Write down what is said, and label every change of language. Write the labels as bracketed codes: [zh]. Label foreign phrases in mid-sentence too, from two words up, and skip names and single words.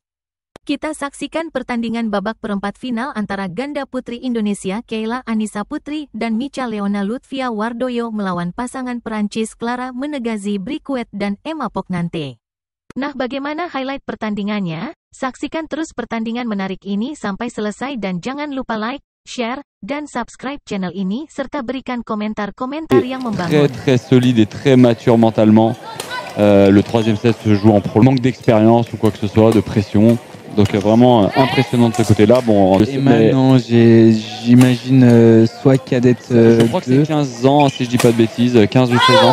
[id] Kita saksikan pertandingan babak perempat final antara ganda putri Indonesia Kayla Anissa Putri dan Misha Leona Lutfia Wardoyo melawan pasangan Perancis Clara Menegazi-Briquet dan Emma Poniente. Nah, bagaimana highlight pertandingannya? Saksikan terus pertandingan menarik ini sampai selesai dan jangan lupa [en] like, share, [id] dan [en] subscribe channel [id] ini serta berikan komentar-komentar yang membangun. [fr] Très solide et très mature mentalement. Le troisième set se joue en pro. Manque d'expérience ou quoi que ce soit, de pression. Donc vraiment impressionnant de ce côté-là. Bon, et maintenant, j'imagine soit cadette. Je crois que c'est 15 ans, si je dis pas de bêtises, 15 ou 16 ans.